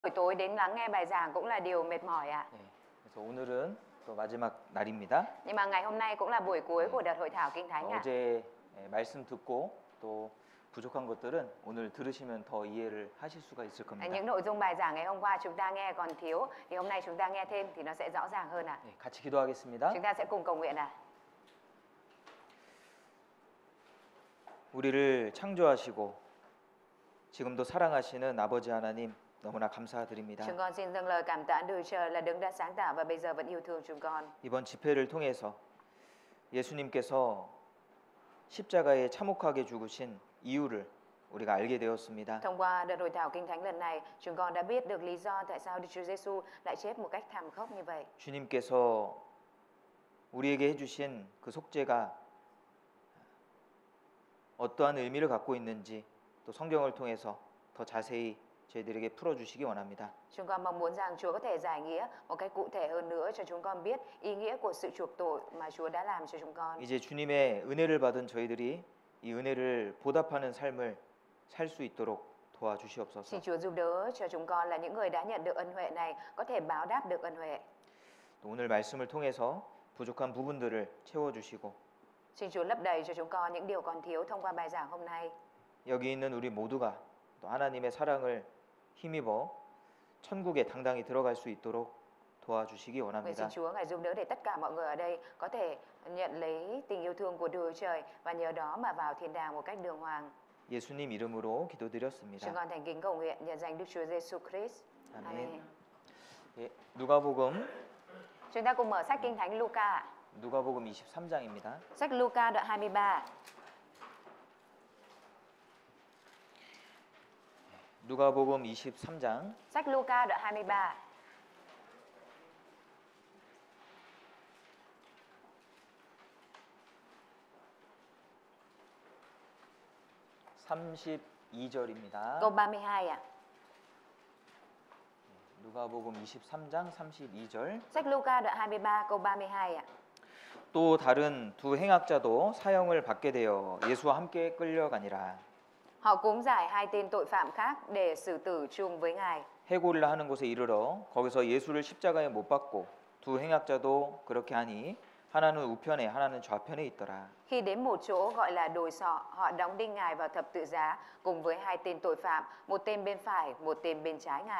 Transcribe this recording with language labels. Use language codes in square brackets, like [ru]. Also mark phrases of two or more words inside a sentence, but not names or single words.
[vi] Buổi tối đến lắng nghe bài giảng cũng là điều mệt mỏi ạ. [ko] 네, 그래서 오늘은 또 마지막 날입니다. [vi] Nhưng mà ngày hôm nay cũng là buổi cuối của đợt hội thảo Kinh Thánh ạ. [ko] 어제 말씀 듣고 또 부족한 것들은 오늘 들으시면 더 이해를 하실 수가 있을 겁니다. [vi] Những nội dung bài giảng ngày hôm qua chúng ta nghe còn thiếu thì hôm nay chúng ta nghe thêm thì nó sẽ rõ ràng hơn ạ. [ko] 네, 같이 기도하겠습니다. [vi] Chúng ta sẽ cùng cầu nguyện ạ. [ko] 우리를 창조하시고 지금도 사랑하시는 아버지 하나님 너무나 감사드립니다. [vi] Chúng con xin dâng lời cảm tạ Đức Trời là Đấng đã sáng tạo và bây giờ vẫn yêu thương chúng con. [ko] 이번 집회를 통해서 예수님께서 십자가에 참혹하게 죽으신 이유를 우리가 알게 되었습니다. [vi] Thông qua đợt hội thảo Kinh Thánh lần này, chúng con đã biết được lý do tại sao Đức Chúa Giêsu lại chết một cách thảm khốc như vậy. [ko] 주님께서 우리에게 해주신 그 속죄가 어떠한 의미를 갖고 있는지 또 성경을 통해서 더 자세히 저희들에게 풀어주시기 원합니다. [vi] Chúng con mong muốn rằng Chúa có thể giải nghĩa một cách cụ thể hơn nữa cho chúng con biết ý nghĩa của sự chuộc tội mà Chúa đã làm cho chúng con. [ko] 이제 주님의 은혜를 받은 저희들이 이 은혜를 보답하는 삶을 살 수 있도록 도와주시옵소서. [vi] Xin Chúa giúp đỡ cho chúng con là những người đã nhận được ân huệ này có thể báo đáp được ân huệ. [ko] 또 오늘 말씀을 통해서 부족한 부분들을 채워주시고 [vi] Xin Chúa lấp đầy cho chúng con những điều còn thiếu thông qua bài giảng hôm nay. [ko] 여기 있는 우리 모두가 또 하나님의 사랑을 힘입어 천국에 당당히 들어갈 수 있도록 도와주시기 [vi] Nguyện [ko] 원합니다. [vi] xin Chúa ngài giúp đỡ để tất cả mọi người ở đây có thể nhận lấy tình yêu thương của Đức Trời và nhờ đó mà vào thiên đàng một cách đường hoàng. [ko] 예수님 이름으로 [vi] Chúng [ko] 기도드렸습니다. [vi] con thành kính cầu nguyện nhân danh Đức Chúa Giêsu Christ. [ko] 아멘. [vi] Amen. [ko] 예, 누가복음 [vi] Chúng ta cùng mở sách Kinh Thánh Luca. [ko] 누가복음 23장입니다. [vi] Sách Luca đoạn 23. [ko] 누가복음 23장 [vi] Sách Luca đoạn 23. [ko] (32절입니다) [vi] Câu 32 ạ. [ko] 누가복음 23장 32절. [vi] Sách Luca đoạn 23 câu 32 ạ. [ko] 또 다른 두 행악자도 사형을 받게 되어 예수와 함께 끌려가니라. [vi] Họ cũng giải hai tên tội phạm khác để xử tử chung với Ngài. [ko] 해골이라 하는 곳에 이르러 거기서 예수를 십자가에 못 박고 두 행악자도 그렇게 하니 하나는 우편에 하나는 좌편에 있더라. [vi] Khi đến một chỗ gọi là đồi sọ, họ đóng đinh Ngài vào thập tự giá cùng với hai tên tội phạm, một tên bên phải, một tên bên trái Ngài.